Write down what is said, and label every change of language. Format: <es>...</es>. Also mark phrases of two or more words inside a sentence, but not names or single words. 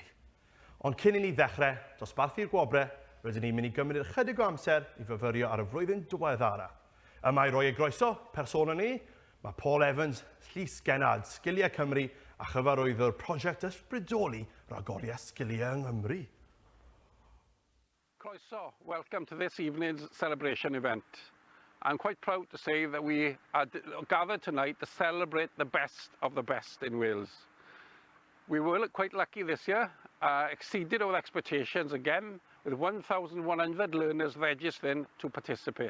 <cy>Ond cyn I ni ddechrau, dosbarthu'r gwobre, rydyn ni'n mynd I gymryd ychydig o amser I fyfyrio ar y flwyddyn diweddara. Yma I roi y groeso persona ni, mae Paul Evans, Llys Genad, Sgiliau Cymru a chyfarwyddwr prosiect ysbrydoli ragoriaeth Sgiliau yng Nghymru. Croeso,</cy> <en>welcome to this evening's celebration event. I'm quite proud to say that we are gathered tonight to celebrate the best of the best in Wales. We were quite lucky this year, exceeded our expectations again, with 1,100 learners registering to participate.</en>